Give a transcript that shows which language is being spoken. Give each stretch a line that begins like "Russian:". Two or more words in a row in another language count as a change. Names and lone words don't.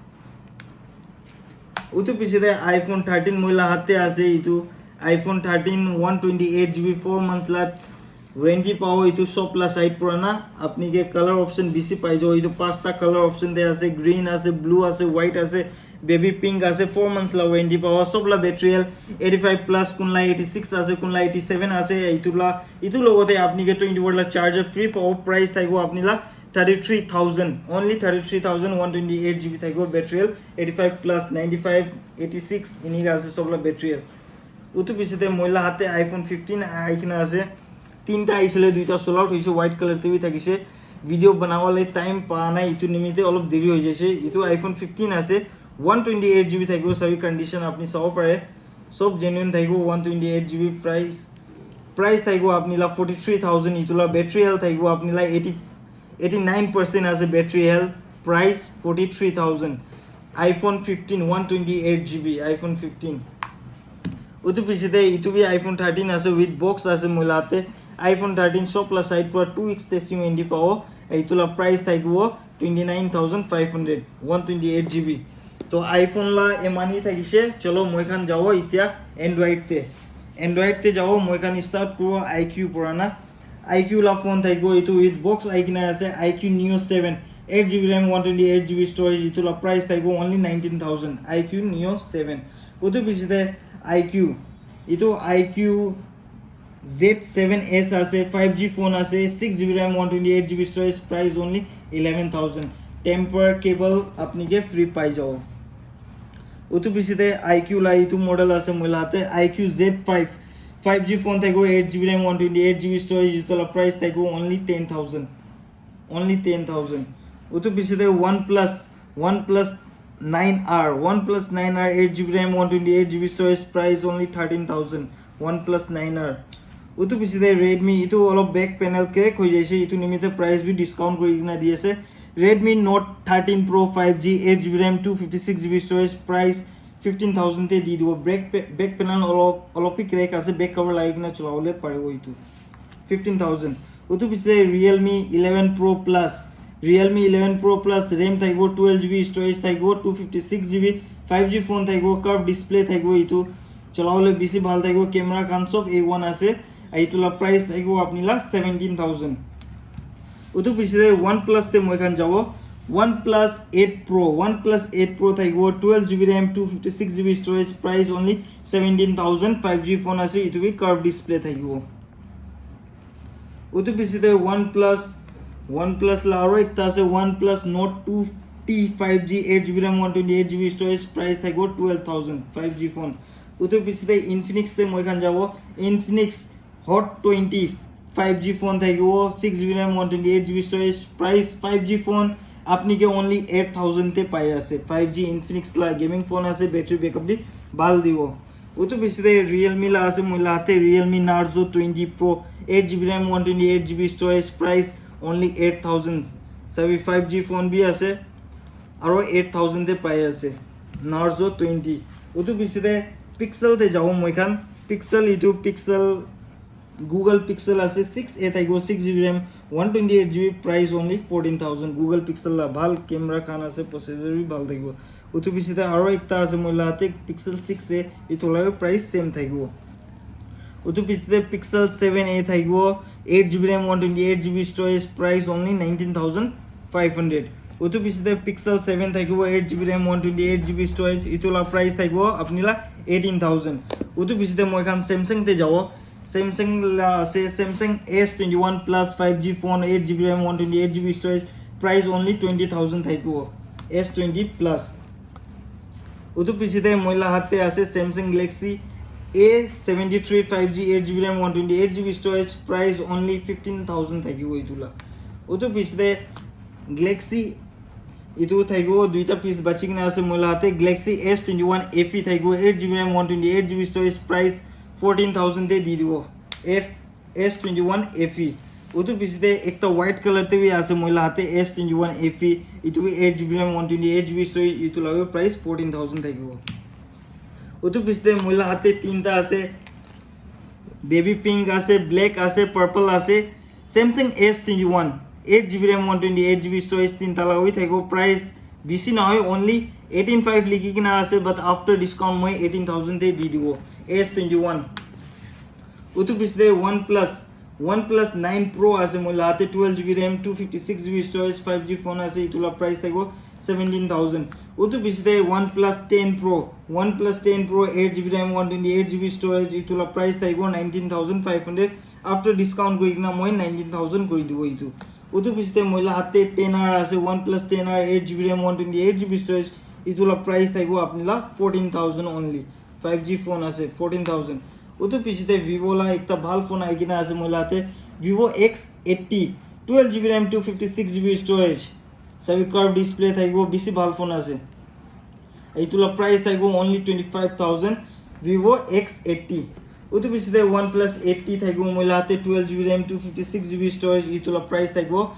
Naga Pidgin: ওতো পিছতে iPhone 13 মইলা হাতে আছে ইতু iPhone 13 128GB
English: 4 months
Naga Pidgin: লা ওয়ারেন্টি পাও ইতু সব
English: plus side
Naga Pidgin: পুরানা আপনিকে
English: color option
Naga Pidgin: বেশি পাই যাও ইতু পাঁচটা
English: color option
Naga Pidgin: দে আছে গ্রিন আছে ব্লু আছে হোয়াইট আছে
English: baby pink
Naga Pidgin: আছে
English: 4 months
Naga Pidgin: লা ওয়ারেন্টি পাওয়া সবলা
English: battery health
Naga Pidgin: 85+ কোনলা 86 আছে কোনলা 87 আছে ইতু লগতে আপনিকে 24 লা চার্জার ফ্রি পাও প্রাইস থাকবো আপনিলা 33000 only 33000 128GB থাকবো
English: battery health
Naga Pidgin: 85+ 95 86 ইনিগা আছে সবলা
English: battery health
Naga Pidgin: ওতো পিছতে মইলা হাতে iPhone 15 আইকনা আছে তিনটা আইছিলে দুইটা
English: sold out
Naga Pidgin: হইছে
English: white color
Naga Pidgin: তেবি থাকিছে ভিডিও বানাওয়ালে টাইম পা নাই ইতু নিমিতে অলপ দেরি হৈ যাইছে ইতু iPhone 15 আছে 128GB থাকিব সবই কন্ডিশন আপনি চাও পারে সব জেনুইন থাকিব 128GB প্রাইস থাকিব আপনিলা 43000 ইতুলা
English: battery health
Naga Pidgin: থাকিব আপনিলা 89% আছে
English: battery health
Naga Pidgin: প্রাইস 43000 iPhone 15 128GB iPhone 15 ওতো পিছতে ইতুবি iPhone 13 আছে
English: with box
Naga Pidgin: আছে মইলাতে iPhone 13 সব
English: plus side
Naga Pidgin: পুরো
English: 2 weeks testing warranty
Naga Pidgin: পাও এইতুলা প্রাইস থাকিব 29500 128GB তো আইফোন লা এমানি থাকিছে চলো মই খান যাও ইতিয়া অ্যান্ড্রয়েড তে যাও মই খান স্টার্ট করব IQ পুরানা IQ লা ফোন থাকিব ইতু
English: with box
Naga Pidgin: আইকিনা আছে IQ Neo 7 8GB RAM 128GB স্টোরেজ ইতুলা প্রাইস থাকিব only 19000 IQ Neo 7 ওতো পিছতে IQ ইতু IQ Z7S আছে 5G ফোন আছে 6GB RAM 128GB
English: storage price
Naga Pidgin: only 11000 টেম্পার কেবল আপনিকে ফ্রি পাই যাও ওতো পিছতে IQ লা ইতু মডেল আছে মইলাতে IQ Z5 5G ফোন থাকবো 8GB RAM 128GB স্টোরেজ ইতুলা প্রাইস থাকবো only 10000 ওতো পিছতে OnePlus 9R 8GB RAM 128GB
English: storage price
Naga Pidgin: only 13000 OnePlus 9R ওতো পিছতে Redmi ইতু অলপ
English: back panel crack
Naga Pidgin: হৈ যাইছে ইতু নিমিতে প্রাইস বি ডিসকাউন্ট কৰি কিনা দি আছে Redmi Note 13 Pro 5G 8GB RAM 256GB
English: storage price
Naga Pidgin: 15000 তে দি দিব
English: back panel
Naga Pidgin: অলপি ক্র্যাক আছে
English: back cover
Naga Pidgin: লাগি কিনা চলাবলে পারিব ইতু 15000 ওতো পিছতে Realme 11 Pro Plus RAM থাকবো 12GB storage থাকবো 256GB 5G ফোন থাকবো
English: curve display
Naga Pidgin: থাকবো ইতু চলাবলে বেশি ভাল থাকবো ক্যামেরা কান সব A1 আছে এইতুলা প্রাইস থাকবো আপনিলা 17000 ওতো পিছতে OnePlus তে মই খান যাব OnePlus 8 Pro থাকবো 12GB RAM 256GB
English: storage price only
Naga Pidgin: 17000 5G ফোন আছে ইতুবি
English: curve display
Naga Pidgin: থাকবো ওতো পিছতে OnePlus ला आरो एकटा আছে OnePlus Note 2T 5G 8GB RAM 128GB
English: storage price
Naga Pidgin: থাকবো 12000 5G ফোন উতো পিছতে Infinix তে মইখান যাব Infinix Hot 20 5G ফোন থাকবো 6GB RAM 128GB
English: storage price
Naga Pidgin: 5G ফোন আপনি কে only 8000 তে পাই আছে 5G Infinix লা
English: gaming phone
Naga Pidgin: আছে
English: battery backup
Naga Pidgin: বি ভাল দিব উতো পিছতে Realme লা আছে মইলা হাতে Realme Narzo 20 Pro 8GB RAM 128GB
English: storage price only
Naga Pidgin: 8000
Hindi: सभी 5G फोन भी
Naga Pidgin: আছে আৰু 8000 তে পাই আছে Narzo 20 উতো পিছতে Pixel তে যাও মইখান Pixel ইটো Pixel Google Pixel আছে 6a থাকবো 6GB RAM 128GB
English: price only
Naga Pidgin: 14000 Google Pixel লা ভাল ক্যামেরা খান আছে প্রসেসর বি ভাল থাকবো উতো পিছতে আৰু একটা আছে মইলাতে Pixel 6a ইটো লাগে
English: price same
Naga Pidgin: থাকবো উতো পিছতে Pixel 7a থাকবো 8GB RAM 128GB
English: storage price only
Naga Pidgin: 19500 উতো পিছতে Pixel 7 থাকবো 8GB RAM 128GB storage ইতোলা প্রাইস থাকবো আপনিলা 18000 উতো পিছতে মইখান Samsung তে যাও Samsung লা আছে Samsung S21 Plus 5G phone 8GB RAM 128GB
English: storage price only
Naga Pidgin: 20000 থাকবো S20 Plus উতো পিছতে মইলা হাতে আছে Samsung Galaxy A73 5G 8GB RAM 128GB
English: storage price only
Naga Pidgin: 15000 থাকিবো ইতুলা ওতো পিছতে Galaxy ইতু থাকিবো দুইটা পিস বাচি কিনা আছে মইলা হাতে Galaxy S21 FE থাকিবো 8GB RAM 128GB
English: storage price
Naga Pidgin: 14000 তে দি দিব S21 FE ওতো পিছতে একটা
English: white color
Naga Pidgin: তে বি আছে মইলা হাতে S21 FE ইতু 8GB RAM 128GB storage ইতুলা প্রাইস 14000 থাকিবো ওতো পিছতে মইলা হাতে তিনটা আছে
English: baby pink
Naga Pidgin: আছে ব্ল্যাক আছে পার্পল আছে Samsung S21 8GB RAM 128GB storage তিনটা লাগই থাকো প্রাইস বেশি না হয় only 185 লিখি কিনা আছে
English: but after discount
Naga Pidgin: মই 18000 তে দি দিব S21 ওতো পিছতে OnePlus 9 Pro আছে মইলা হাতে 12GB RAM 256GB storage 5G ফোন আছে ইতুলা প্রাইস থাকো 17000 ওতো পিছতে OnePlus 10 Pro 8GB RAM 128GB storage ইতুলা প্রাইস থাকবো 19500
English: after discount
Naga Pidgin: করি কিনা মই 19000 করে দিব ইতু ওতো পিছতে মইলা হাতে 10R আছে OnePlus 10R 8GB RAM 128GB storage ইতুলা প্রাইস থাকবো আপনিলা 14000 only 5G ফোন আছে 14000 ওতো পিছতে Vivo লা একটা ভাল ফোন আই কিনা আছে মইলা হাতে Vivo X80 12GB RAM 256GB storage সবই
English: curve display
Naga Pidgin: থাকবো বেশি ভাল ফোন আছে এইতুলা প্রাইস থাকবো only 25000 Vivo X80 ওতো পিছতে OnePlus 80 থাকবো মইলা হাতে 12GB RAM 256GB storage ইতুলা প্রাইস থাকবো